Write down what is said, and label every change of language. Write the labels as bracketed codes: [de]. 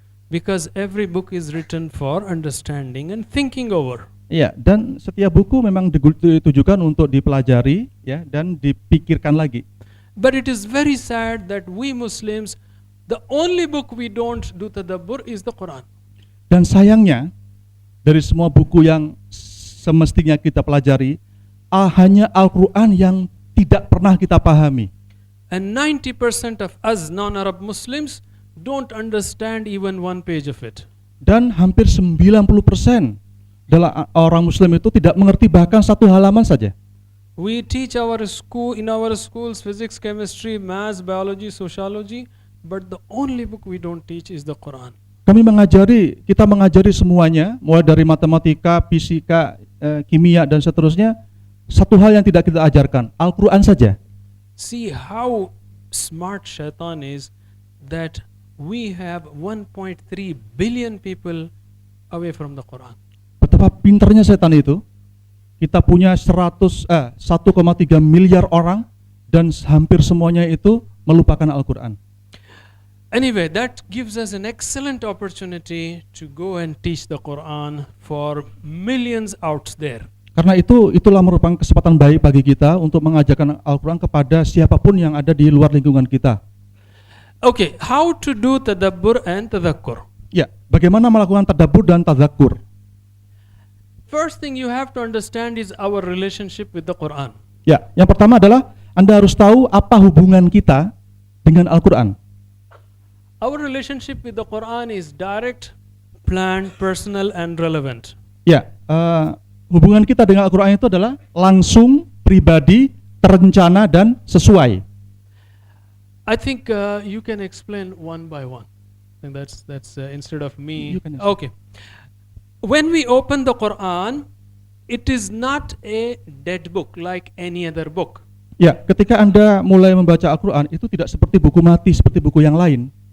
[en] Because every book is written for understanding and thinking over. [id] Iya, dan setiap buku memang ditujukan untuk dipelajari, ya, dan dipikirkan lagi. [en] But it is very sad that we Muslims, the only book we don't do tadabbur is the Quran. [id] Dan sayangnya dari semua buku yang semestinya kita pelajari, hanya Al-Quran yang tidak pernah kita pahami. [en] And 90% of us non-Arab Muslims don't understand even one page of it. [id] Dan hampir 90% adalah orang Muslim itu tidak mengerti bahkan satu halaman saja. [en] We teach in our schools physics, chemistry, maths, biology, sociology, but the only book we don't teach is the Quran. [id] Kita mengajari semuanya, mulai dari matematika, fisika, kimia, dan seterusnya. Satu hal yang tidak kita ajarkan, Al-Quran saja. [en] See how smart Shaitan is, that we have 1.3 billion people away from the Quran. [id] Betapa pintarnya setan itu, kita punya 1,3 miliar orang dan hampir semuanya itu melupakan Al-Quran. [en] Anyway, that gives us an excellent opportunity to go and teach the Quran for millions out there. [id] Karena itulah merupakan kesempatan baik bagi kita untuk mengajarkan Al-Quran kepada siapapun yang ada di luar lingkungan kita. [en] Okay, how to do tadabbur and tadhakkur? [id] Ya, bagaimana melakukan tadabbur dan tadzakur? [en] First thing you have to understand is our relationship with the Quran. [id] Ya, yang pertama adalah Anda harus tahu apa hubungan kita dengan Al-Quran. [en] Our relationship with the Quran is direct, planned, personal, and relevant. [id] Ya, hubungan kita dengan Al-Quran itu adalah langsung, pribadi, terencana, dan sesuai. [en] I think you can explain one by one. And that's instead of me. You can explain. Okay. When we open the Quran, it is not a dead book like any other book. [id] Ya, ketika Anda mulai membaca Al-Quran, itu tidak seperti buku mati, seperti buku yang lain.